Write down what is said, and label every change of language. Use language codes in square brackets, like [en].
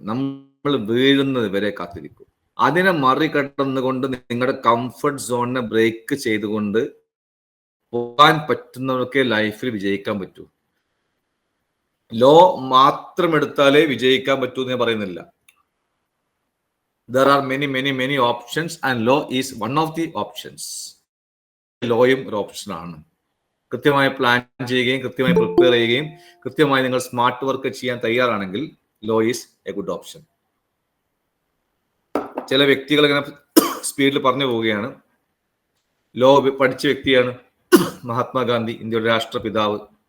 [ml] നമ്മൾ വീഴുന്നത് വരെ കാത്തിരിക്കും. അതിനെ മറികടന്നുകൊണ്ട് നിങ്ങളുടെ കംഫർട്ട് സോണിനെ ബ്രേക്ക് ചെയ്തുകൊണ്ട് പോകാൻ പറ്റുന്നവർക്ക് ലൈഫിൽ വിജയിക്കാൻ പറ്റൂ. ലോ മാത്രം എടുത്താലേ വിജയിക്കാൻ പറ്റൂ എന്ന് ഞാൻ പറയുന്നില്ല. [en] There are many options and law is one of the options. [ml] ലോയും ഒരു ഓപ്ഷനാണ്. കൃത്യമായി പ്ലാൻ ചെയ്യുകയും കൃത്യമായി പ്രിപ്പയർ ചെയ്യുകയും കൃത്യമായി നിങ്ങൾ സ്മാർട്ട് വർക്ക് ചെയ്യാൻ തയ്യാറാണെങ്കിൽ law is A good option. ചില വ്യക്തികൾ ഇങ്ങനെ സ്പീഡിൽ പറഞ്ഞു പോവുകയാണ്. ലോ പഠിച്ച വ്യക്തിയാണ് മഹാത്മാഗാന്ധി, ഇന്ത്യയുടെ രാഷ്ട്രപിതാവ്.